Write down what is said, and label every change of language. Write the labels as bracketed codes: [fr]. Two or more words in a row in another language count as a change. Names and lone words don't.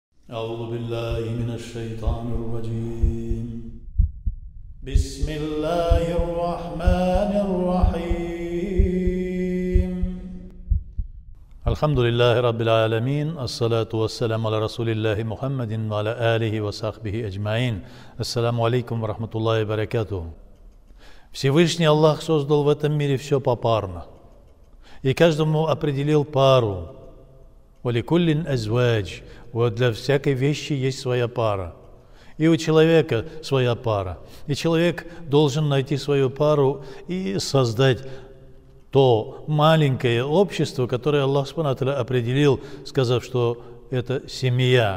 [ar] أعوذ بالله من الشيطان الرجيم بسم الله الرحمن الرحيم الحمد لله رب العالمين الصلاة والسلام على رسول الله محمد وعلى آله وصحبه أجمعين السلام عليكم ورحمة الله وبركاته. [ru] Всевышний Аллах создал в этом мире все попарно, и каждому определил пару. [ar] وَلِكُلِّنْ أَزْوَاجٍ. [ru] Вот для всякой вещи есть своя пара. И у человека своя пара. И человек должен найти свою пару и создать то маленькое общество, которое Аллах [ar] سبحانه وتعالى [ru] определил, сказав, что это семья.